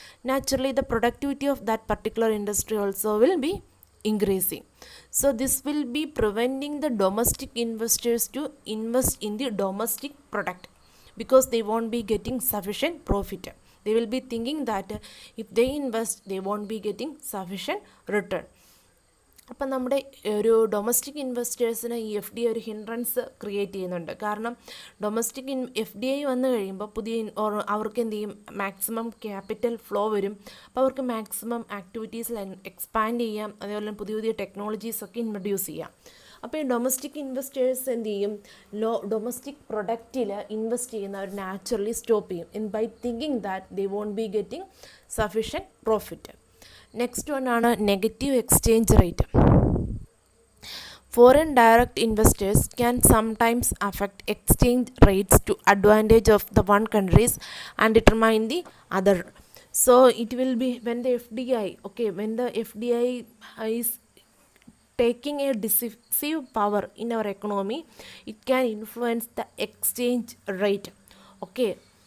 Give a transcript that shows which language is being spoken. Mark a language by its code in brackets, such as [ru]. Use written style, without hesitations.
[en] Naturally the productivity of that particular industry also will be increasing. So this will be preventing the domestic investors to invest in the domestic product because they won't be getting sufficient profit. They will be thinking that if they invest, they won't be getting sufficient return. [ml] അപ്പം നമ്മുടെ ഒരു domestic ഇൻവെസ്റ്റേഴ്സിന് ഈ F D I ഒരു hindrance create ചെയ്യുന്നുണ്ട്. കാരണം domestic F D I വന്നു കഴിയുമ്പോൾ അവർക്ക് എന്ത് ചെയ്യും, മാക്സിമം ക്യാപിറ്റൽ ഫ്ലോ വരും. അപ്പോൾ അവർക്ക് മാക്സിമം ആക്ടിവിറ്റീസിൽ എക്സ്പാൻഡ് ചെയ്യാം, അതേപോലെ പുതിയ പുതിയ ടെക്നോളജീസൊക്കെ ഇൻട്രൊഡ്യൂസ് ചെയ്യാം. അപ്പോൾ ഈ ഡൊമസ്റ്റിക് ഇൻവെസ്റ്റേഴ്സ് എന്ത് ചെയ്യും, ഡൊമസ്റ്റിക് പ്രൊഡക്റ്റിൽ ഇൻവെസ്റ്റ് ചെയ്യുന്നവർ നാച്ചുറലി സ്റ്റോപ്പ് ചെയ്യും [en] By thinking that they won't be getting sufficient profit. Next one ആണ് negative exchange rate. Foreign direct investors can sometimes affect exchange rates to advantage of the one countries and determine the other. So it will be when the FDI is taking a decisive power in our economy, it can influence the exchange rate. Okay.